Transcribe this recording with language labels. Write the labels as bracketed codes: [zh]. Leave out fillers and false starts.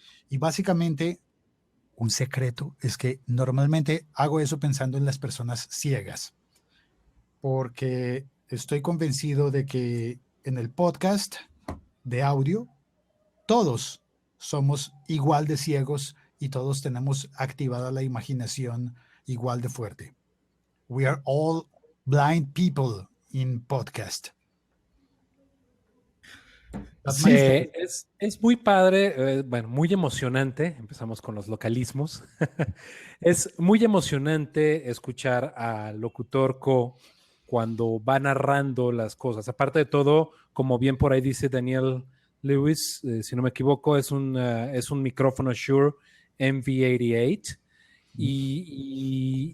[es] Y básicamente, un secreto es que normalmente hago eso pensando en las personas ciegas, porque estoy convencido de que en el podcast de audio todos somos igual de ciegos y todos tenemos activada la imaginación igual de fuerte. [en] We are all blind people in podcast. [es] Sí, es muy padre, bueno, muy emocionante. Empezamos con los localismos. Es muy emocionante escuchar al locutor cuando va narrando las cosas. Aparte de todo, como bien por ahí dice Daniel Lewis, si no me equivoco, es un micrófono Shure MV88 y